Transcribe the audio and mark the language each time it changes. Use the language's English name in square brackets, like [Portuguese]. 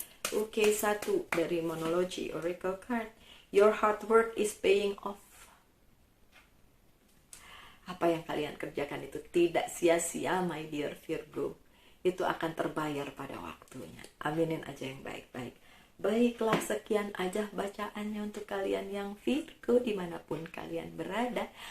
[Indonesian] Oke, satu dari Monology Oracle Card. [English] Your hard work is paying off. [Indonesian] Apa yang kalian kerjakan itu tidak sia-sia, [English] my dear Virgo. [Indonesian] Itu akan terbayar pada waktunya. Aminin aja yang baik-baik. Baiklah, sekian aja bacaannya untuk kalian yang Virgo dimanapun kalian berada.